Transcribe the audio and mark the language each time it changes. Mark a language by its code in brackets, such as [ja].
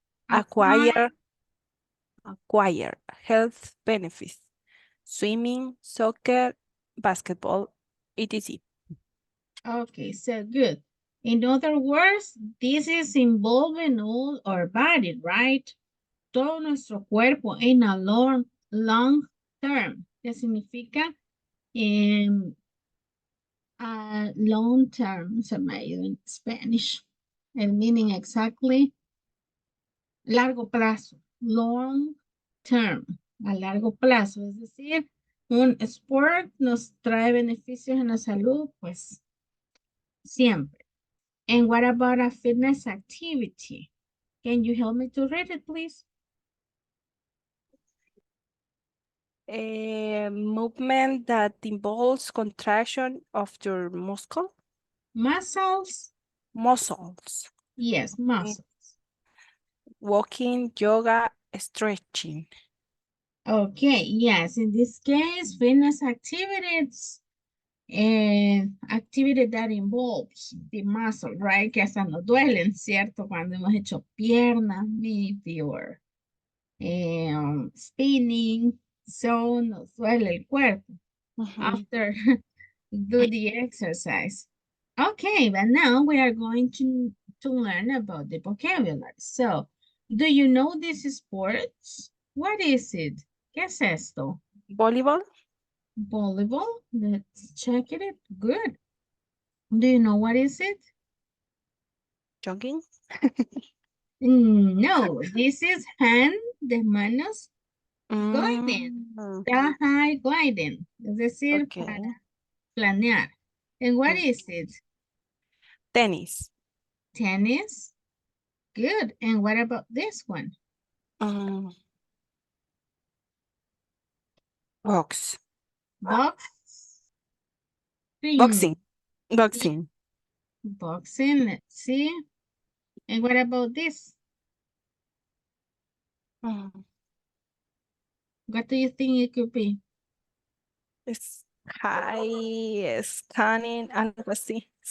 [en] acquire. Acquire health benefits. Swimming, soccer, basketball, etc. Okay, so good. In other words, this is involving all our body, right? [es] Todo nuestro cuerpo en [en] a long term, [es] que significa Long term se me ha ido en Spanish. El [en] meaning exactly. [es] Largo plazo. [en] Long term. [es] A largo plazo. Es decir, un sport nos trae beneficios en la salud, pues siempre. [en] And what about a fitness activity? Can you help me to read it, please? A movement that involves contraction of your Muscles? muscles. Yes, Okay. muscles. Walking, yoga, stretching. Okay, yes, in this case, fitness activities and activity that involves the muscle, right? [es] Que hasta nos duelen, ¿cierto? Cuando hemos hecho piernas, [en] maybe, or spinning, so [es] nos duele el cuerpo Mhm. [en] after do the exercise. Okay, but now we are going to learn about the vocabulary. So, do you know these sports? What is it? [es] ¿Qué es esto? [en] Volleyball, Volleyball? Let's check it. Good. Do you know what is it? jogging. No, this is hand, [es] de manos, [en] gliding. Mm, The high gliding. [es] Es decir, [en] okay. [es] para planear. [en] And what Mm. is it? Tennis. Tennis? Good. And what about this one? Mm, box. Box? Boxing. Yeah, Boxing. boxing. Let's see. And what about this? Mm, What do you think it could be? [es] es [en] high, scanning, [es] algo así.